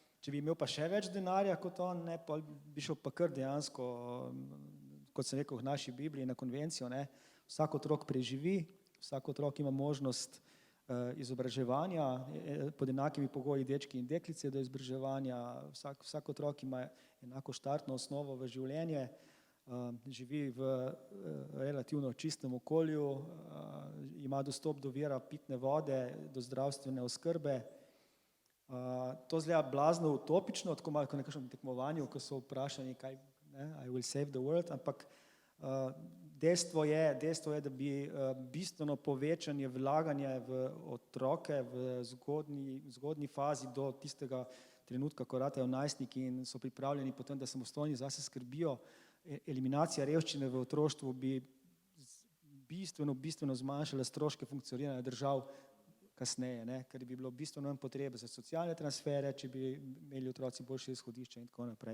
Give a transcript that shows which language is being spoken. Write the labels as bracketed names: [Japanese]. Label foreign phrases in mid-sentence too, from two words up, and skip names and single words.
[Slovenian] Če bi imel pa še več denarja kot on, ne, pa bi šel pa kar dejansko, kot sem rekel v naši Bibliji, na konvencijo, ne, vsak otrok preživi, vsak otrok ima možnost izobraževanja, pod enakimi pogoji dečki in deklice do izobraževanja, vsak otrok ima enako štartno osnovo v življenje, živi v relativno čistem okolju, ima dostop do vira pitne vode, do zdravstvene oskrbe. To zgleda blazno utopično, tako malo kot na nekakšnem tekmovanju, ko so vprašani, kaj, ne, [English] I will save the world, [Slovenian] ampak dejstvo je, da bi bistveno povečanje vlaganja v otroke v zgodnji fazi do tistega trenutka, ko ratajo najstniki in so pripravljeni potem, da samostojni zase skrbijo, eliminacija revščine v otroštvu bi bistveno zmanjšala stroške funkcioniranja držav kasneje, ne, ker bi bilo bistveno manj potrebe za socialne transfere, če bi imeli otroci boljše izhodišče in tako naprej.